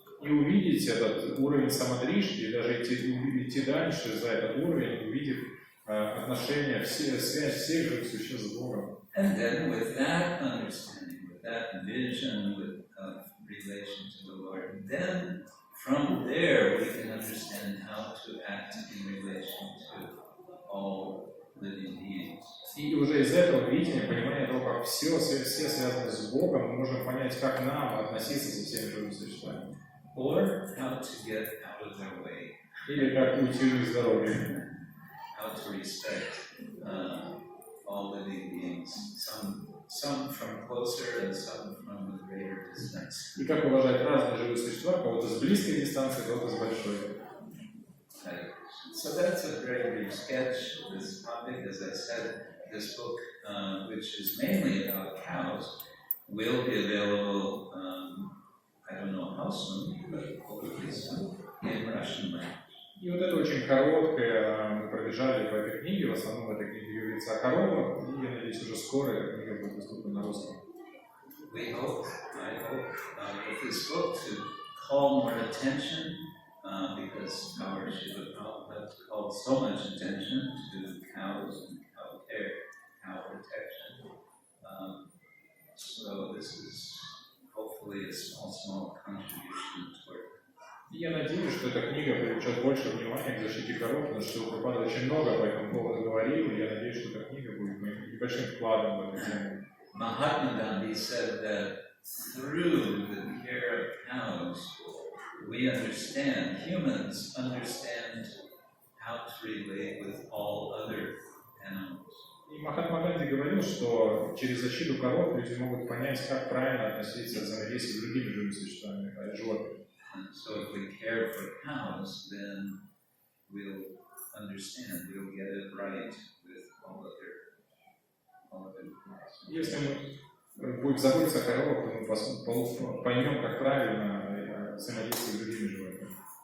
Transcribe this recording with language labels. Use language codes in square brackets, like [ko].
[ru] И увидеть этот уровень самадришти, и даже идти дальше за этот уровень, увидев отношения, связь всех живых существ с Богом. [en] And then with that understanding, with that vision of relation to the Lord, then from there we can understand how to act in relation to all living beings. [ru] И уже из этого видения, понимания того, как все связано с Богом, мы можем понять, как нам относиться со всеми живыми существами. [en] Or how to get out of their way. [ru] Или как уйти из дороги. [en] How to respect all living beings, some from closer and some from a greater distance. [ru] И как уважать разные живые существа, кого-то с близкой дистанции, кого-то с большой. [en] So that's a very brief sketch of this topic. As I said, this book, which is mainly about cows, will be available, I don't know how soon, but hopefully soon, in Russian language. [ru] И вот это очень короткое, мы пробежали по этой книге, в основном эта книга говорится о коровах, и я надеюсь, уже скоро эта книга будет доступна на русском. [en] I hope, with this book to call more attention, because our Srila Prabhupada called so much attention to cows and cow care, cow protection. So this is hopefully a small contribution toward. [ru] И я надеюсь, что эта книга привлечет больше внимания к защите коров, потому что Прабхупада очень много по этому поводу говорил, и я надеюсь, что эта книга будет моим небольшим вкладом в эту тему. [en] Mahatma Gandhi said that through the care of cows, we understand, humans understand how to relate with all other animals. [ru] И Махатма Ганди говорил, что через защиту коров люди могут понять, как правильно относиться к взаимодействию с другими живыми существами, животными. [en] So if we care for cows, then we'll understand, we'll get it right with all other animals. [ru] Если мы будем заботиться о коровах, то мы поймем, как правильно взаимодействовать с другими животными.